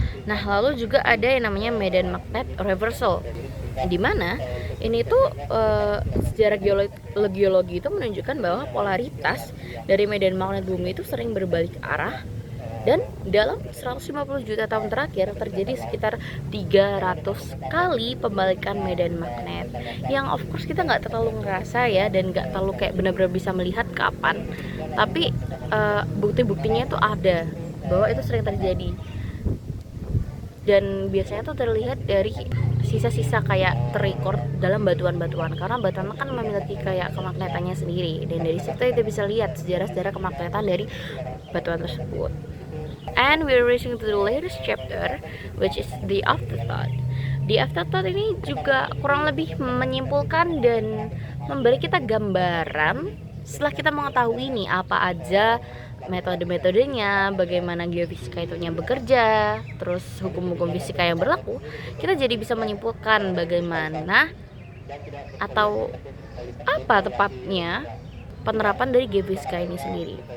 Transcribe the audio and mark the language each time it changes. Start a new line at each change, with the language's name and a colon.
Indonesian: Nah, lalu juga ada yang namanya medan magnet reversal, di mana ini tuh sejarah geologi itu menunjukkan bahwa polaritas dari medan magnet bumi itu sering berbalik arah, dan dalam 150 juta tahun terakhir terjadi sekitar 300 kali pembalikan medan magnet, yang of course kita nggak terlalu ngerasa ya, dan nggak terlalu kayak benar-benar bisa melihat kapan, tapi bukti-buktinya itu ada bahwa itu sering terjadi. Dan biasanya tuh terlihat dari sisa-sisa kayak terrecord dalam batuan-batuan, karena batuan kan memiliki kayak kemagnetannya sendiri, dan dari situ kita bisa lihat sejarah-sejarah kemagnetan dari batuan tersebut.
English: And we're reaching to the latest chapter, which is the afterthought.
Indonesian: The afterthought ini juga kurang lebih menyimpulkan dan memberi kita gambaran setelah kita mengetahui nih apa aja metode-metodenya, bagaimana geofisika itunya bekerja, terus hukum-hukum fisika yang berlaku, kita jadi bisa menyimpulkan bagaimana atau apa tepatnya penerapan dari geofisika ini sendiri.